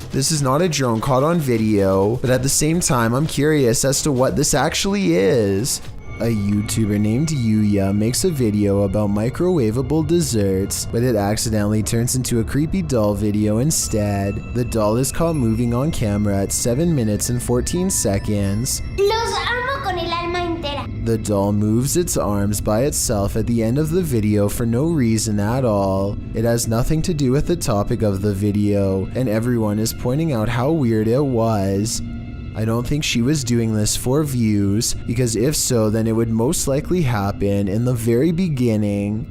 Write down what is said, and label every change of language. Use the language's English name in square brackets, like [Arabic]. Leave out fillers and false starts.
[English] This is not a drone caught on video, but at the same time I'm curious as to what this actually is. A YouTuber named Yuya makes a video about microwavable desserts, but it accidentally turns into a creepy doll video instead. The doll is caught moving on camera at 7 minutes and 14 seconds. [Spanish] Los amo con el alma entera. [English] The doll moves its arms by itself at the end of the video for no reason at all. It has nothing to do with the topic of the video, and everyone is pointing out how weird it was. I don't think she was doing this for views, because if so, then it would most likely happen in the very beginning.